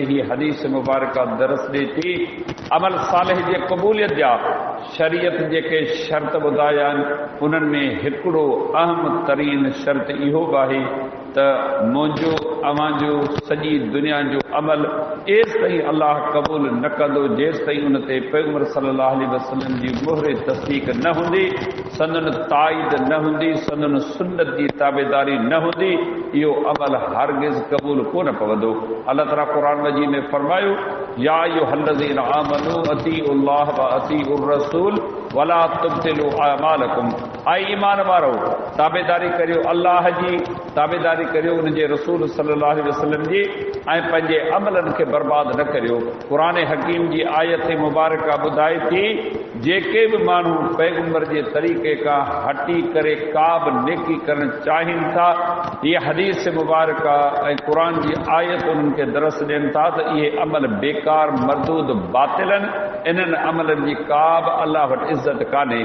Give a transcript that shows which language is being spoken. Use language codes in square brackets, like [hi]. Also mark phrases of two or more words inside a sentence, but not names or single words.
[sd] ही हदीस मुबारक दरस ॾिए थी अमल सालिह जे क़बूलियत जा शरीयत जेके शर्त ॿुधाया आहिनि उन्हनि में हिकिड़ो अहम तरीन शर्त इहो बि आहे त मुंहिंजो अव्हांजो सॼी दुनिया जो अमल एसि ताईं अल्लाह क़बूल न कंदो जेसि ताईं उन ते पैगम्बर [ar] صلى الله عليه وسلم [sd] जी मोहर तस्दीक़ न हूंदी, संदन ताईद न हूंदी, संदन सुन्नत जी ताबेदारी न हूंदी, इहो अमल हरगिज़ क़बूल कोन पवंदो। अल्लाह ताला क़ुरान मजीद में फरमायो [ar] يا أيها الذين آمنوا أطيعوا الله وأطيعوا الرسول ولا تبطلوا أعمالكم. [sd] आई ईमान वारो ताबेदारी करियो अल्लाह जी, ताबेदारी करियो उन जे रसूल [ar] صلى الله عليه وسلم [sd] जी ऐं पंहिंजे अमलनि खे बर्बाद न करियो। क़ुरान हकीम जी आयत मुबारक ॿुधाए थी जेके बि माण्हू पैगम्बर जे तरीक़े खां हटी करे का बि नेकी करणु चाहिनि था, इहे हदीस मुबारक ऐं क़ुरान जी आयत उन्हनि खे दरस ॾियनि था त इहे अमल बेकार मरदूद बातिल आहिनि, इन्हनि अमलनि जी का बि अल्लाह वटि इज़त कान्हे।